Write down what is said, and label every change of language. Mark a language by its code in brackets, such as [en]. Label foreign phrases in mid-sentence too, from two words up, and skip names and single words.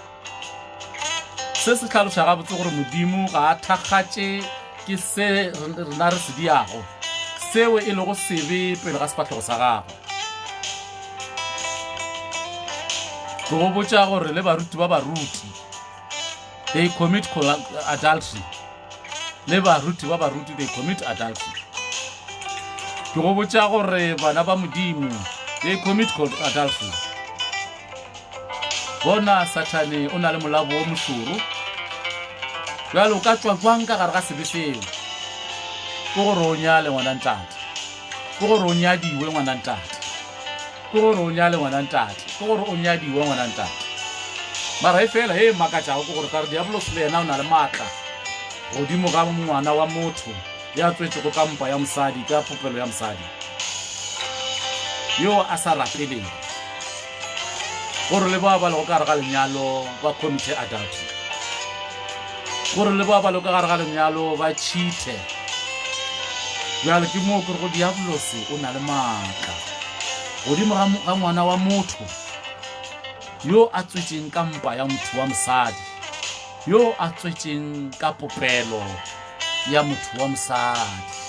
[nso] se se tlhaloša gabotse gore modimo ga a thakgatše ke se rena re se diago seo e le go sebe pele ga sefatlhego sa gago ke go botša gore le baruti ba baruti [en] they commit adultery [nso] le baruti ba baruti [en] they commit adultery [nso] ke go botša gore bana ba modimo [en] they commit adultery [nso] bona satane o na le molabo o mošoro bjalo o ka tswa jwang ka gare ga sebe seo ke gore o nyale ngwanantate ke gore o nyadiwe ngwanantate ke gore o nyale ngwanantate ke gore o nyadiwe ngwanantate mara e fela e makatšago ke gore ka re diabolos le yena o na le maatla godimo ga ngwana wa motho ya tswetšego ka mpa ya mosadi ka popelo ya mosadi yo a sa rapeleng gore le ba lego ka gare ga lenyalo ba [en] commit adultery [nso] gore le ba lego ka gare ga lenyalo ba cheate bjale ke moo kere go diabolose o na le maatla godimo ga ngwana wa motho yo a tswetšeng ka mpa ya motho wa mosadi yo a tswetšeng ka popelo ya motho wa mosadi